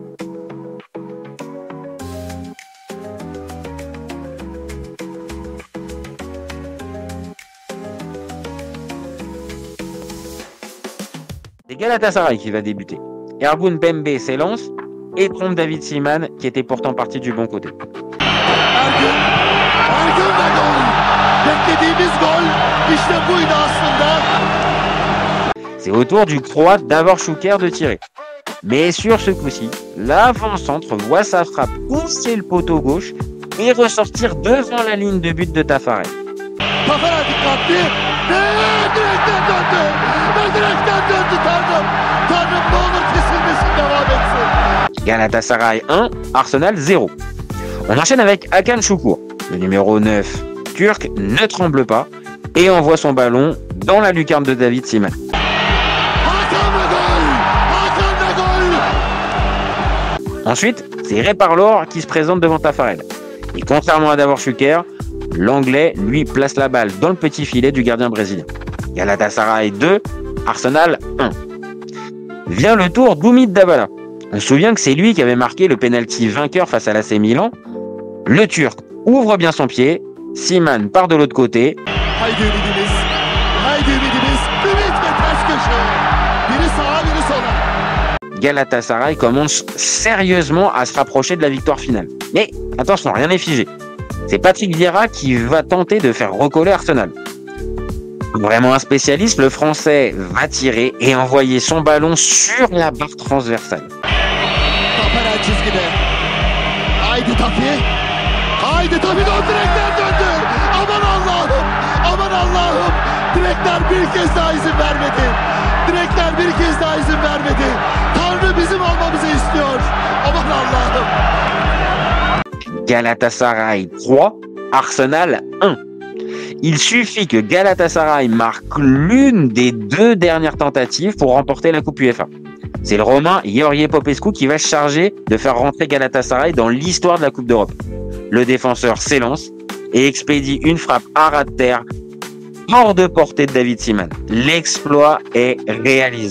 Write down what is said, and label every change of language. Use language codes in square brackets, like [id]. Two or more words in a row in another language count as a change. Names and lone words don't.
[fr] C'est Galatasaray qui va débuter. Ergun Pembe s'élance et trompe David Seaman qui était pourtant parti du bon côté. [tr] Ergun ve gol. Beklediğimiz gol. İşte buydu aslında. [fr] C'est au tour du Croate Davor Şükür de tirer. Mais sur ce coup-ci, l'avant-centre voit sa frappe pousser le poteau gauche et ressortir devant la ligne de but de Taffarel. [tr] Taffarel dikkatli. Direkten döndü. Direkten döndü Tanrım. Tanrım ne olur kesilmesin, devam etsin. [fr] Galatasaray 1, Arsenal 0. On enchaîne avec Hakan Şükür. Le numéro 9 turc ne tremble pas et envoie son ballon dans la lucarne de David Seaman. Ensuite, c'est Ray Parlour qui se présente devant Taffarel. Et contrairement à Davor Şükür, l'Anglais, lui, place la balle dans le petit filet du gardien brésilien. Galatasaray 2, Arsenal 1. Vient le tour d'Umit Dabala. On se souvient que c'est lui qui avait marqué le pénalty vainqueur face à l'AC Milan. Le Turc ouvre bien son pied, Seaman part de l'autre côté. [tr] Haydi ümidimiz. Haydi ümidimiz. Ümit ve ters köşe. Biri sağa biri sola. [fr] Galatasaray commence sérieusement à se rapprocher de la victoire finale. Mais attention, rien n'est figé. C'est Patrick Vieira qui va tenter de faire recoller Arsenal. Vraiment un spécialiste, le Français va tirer et envoyer son ballon sur la barre transversale. [tr] Taffarel çizgide. Haydi Tafi. Haydi Tafi direkten döndü. Aman Allah'ım. Aman Allah'ım. Direkler bir kez daha izin vermedi. Direkler bir kez daha izin vermedi. Tanrı bizim almamızı istiyor. Aman Allah'ım. [fr] Galatasaray 3, Arsenal 1. Il suffit que Galatasaray marque l'une des 2 dernières tentatives pour remporter la Coupe UEFA. C'est le Romain George Popescu qui va se charger de faire rentrer Galatasaray dans l'histoire de la Coupe d'Europe. Le défenseur s'élance et expédie une frappe à ras de terre hors de portée de David Seaman. L'exploit est réalisé.